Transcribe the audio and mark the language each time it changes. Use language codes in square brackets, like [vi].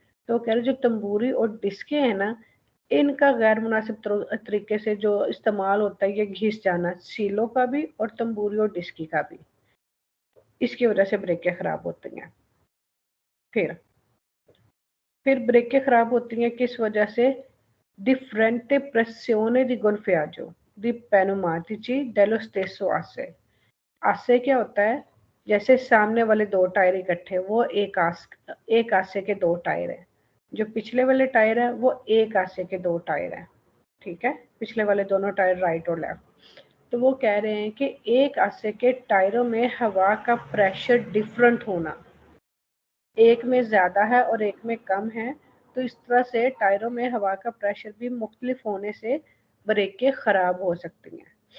[hi] तो कह रहे जो तंबूरी और डिस्कें हैं ना, इनका गैर मुनासिब तरीके से जो इस्तेमाल होता है, ये घिस जाना, सीलों का भी और तंबूरी और डिस्की का भी, इसकी वजह से ब्रेकें खराब होती हैं। फिर ब्रेकें खराब होती हैं किस वजह से? [it] Differente pressione di gonfiaggio di pneumatici dello stesso asse। [hi] आसे क्या होता है? जैसे सामने वाले दो टायर इकट्ठे, वो एक आसे के दो टायर हैं। जो पिछले वाले टायर है वो एक आसे के दो टायर हैं, ठीक है। पिछले वाले दोनों टायर राइट और लेफ्ट। तो वो कह रहे हैं कि एक आसे के टायरों में हवा का प्रेशर डिफरेंट होना, एक में ज़्यादा है और एक में कम है, तो इस तरह से टायरों में हवा का प्रेशर भी मुख्तलिफ होने से ब्रेकें ख़राब हो सकती हैं।